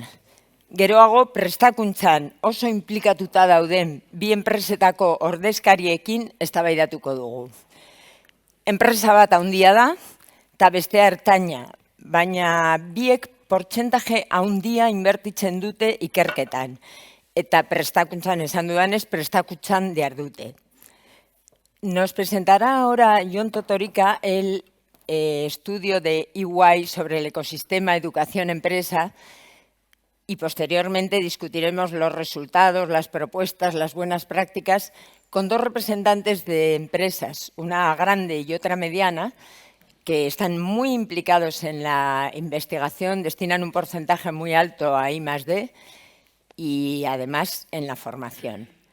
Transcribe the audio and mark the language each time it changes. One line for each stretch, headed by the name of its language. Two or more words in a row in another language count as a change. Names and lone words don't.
Basque: Geroago prestakuntzan oso inplikatuta dauden bi enpresetako ordezkariekin eztabaidatuko dugu. Enpresa bat handia da eta bestea ertaina, baina biek portzentaje handia inbertitzen dute ikerketan. Eta prestakuntzan esan dudanez, prestakuntzan dihardute.
Spanish: Nos presentará ahora Jon Totorika el estudio de EY sobre el ecosistema educación-empresa y posteriormente discutiremos los resultados, las propuestas, las buenas prácticas con dos representantes de empresas, una grande y otra mediana, que están muy implicados en la investigación, destinan un porcentaje muy alto a I+D y además en la formación.